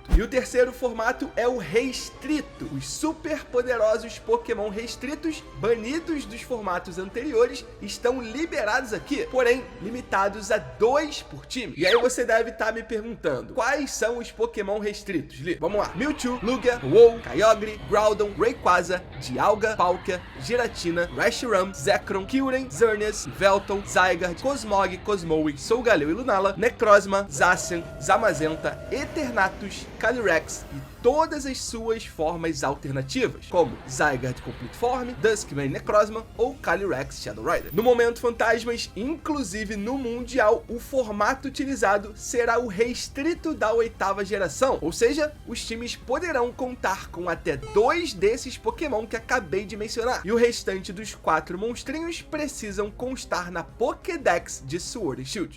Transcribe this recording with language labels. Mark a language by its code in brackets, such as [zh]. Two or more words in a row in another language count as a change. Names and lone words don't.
[pt] E o terceiro formato é o restrito. Os super poderosos Pokémon restritos, banidos dos formatos anteriores, estão liberados aqui, porém limitados a 2 por time. E aí você deve estar me perguntando, quais são os Pokémon restritos, Li? Vamos lá. Mewtwo, Lugia, Ho-Oh, Kyogre, Groudon, Rayquaza, Dialga, Palkia, Giratina, Reshiram, Zekrom, Kyurem, Xerneas, Velton, Zygarde, Cosmog, Cosmoem, Solgaleo e Lunala, Necrozma, Zacian, Zamazenta, Eternatus, Calyrex e todas as suas formas alternativas, como Zygarde Complete Form, Duskmane Necrozma ou Calyrex Shadow Rider. No momento, fantasmas, inclusive no Mundial, o formato utilizado será o restrito da 8ª geração, ou seja, os times poderão contar com até 2 desses Pokémon que acabei de mencionar, e o restante dos 4 monstrinhos precisam constar na Pokédex de Sword and Shield.